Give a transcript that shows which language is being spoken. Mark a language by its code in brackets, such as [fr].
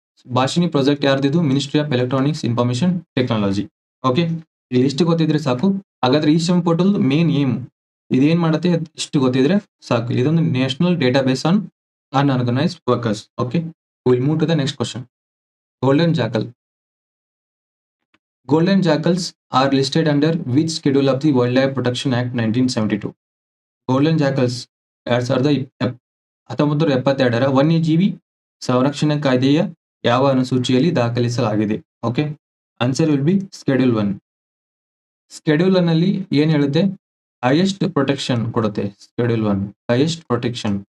[kn] Bhashini project ಯಾರ್ದಿದು? Ministry of electronics information technology. Okay, ಇಲ್ಲಿ ಇಷ್ಟು ಗೊತ್ತಿದ್ರೆ ಸಾಕು. ಹಾಗಾದ್ರೆ ಈ ಶ್ರಮ ಪೋರ್ಟಲ್ ಮೇನ್ ಏಮ್ ಇದೇನ್ ಮಾಡುತ್ತೆ ಇಷ್ಟು ಗೊತ್ತಿದ್ರೆ ಸಾಕು. [en] ಇದೊಂದು national database on unorganised workers. Okay, will move to the next question. Golden jackals are listed under which schedule of the Wildlife Protection Act 1972? [kn] Golden jackals 1972ರ ವನ್ಯಜೀವಿ ಸಂರಕ್ಷಣಾ ಕಾಯ್ದೆಯ ಯಾವ ಅನುಸೂಚಿಯಲ್ಲಿ ದಾಖಲಿಸಲಾಗಿದೆ? [en] Okay, answer will be schedule 1. Schedule 1 [kn] ಅಲ್ಲಿ ಏನ್ ಹೇಳುತ್ತೆ? [en] Highest protection ಕೊಡುತ್ತೆ. Schedule 1 highest protection.